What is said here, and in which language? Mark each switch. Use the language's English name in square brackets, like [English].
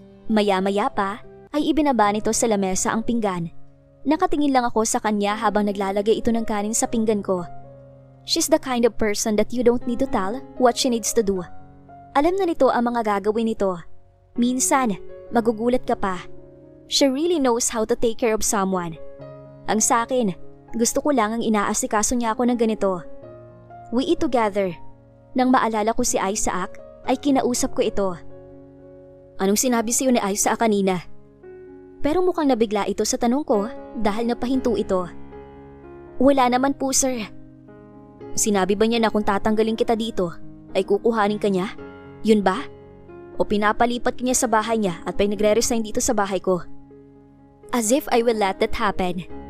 [Filipino] Maya-maya pa ay ibinaba nito sa lamesa ang pinggan. Nakatingin lang ako sa kanya habang naglalagay ito ng kanin sa pinggan ko. [English] She's the kind of person that you don't need to tell what she needs to do. [Filipino] Alam na nito ang mga gagawin nito. Minsan, magugulat ka pa. [English] She really knows how to take care of someone. [Filipino] Ang sa akin, gusto ko lang ang inaasikaso niya ako ng ganito. [English] We eat together. [Filipino] Nang maalala ko si Isaac, ay kinausap ko ito. Anong sinabi sa'yo ni Isaac kanina? Pero mukhang nabigla ito sa tanong ko dahil napahinto ito. Wala naman po sir. Sinabi ba niya na kung tatanggalin kita dito, ay kukuhanin ka niya? Yun ba? O pinapalipat ka niya sa bahay niya at pinagre-resign dito sa bahay ko? [English] As if I will let that happen.